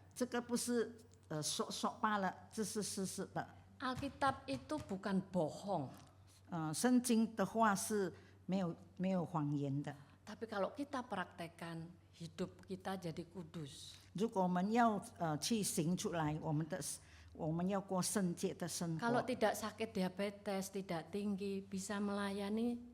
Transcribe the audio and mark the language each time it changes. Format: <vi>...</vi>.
<zh>这个不是说罢了，这是事实的。</zh> <id>Alkitab itu bukan bohong.</id> <zh>圣经的话是没有谎言的。</zh> <id>Tapi kalau kita praktekkan, hidup kita jadi kudus.</id> <zh>如果我们要去行出来，我们要过圣洁的生</zh> <id>Kalau</id> <zh>活。</zh> <id>tidak sakit diabetes, tidak tinggi, bisa melayani.</id>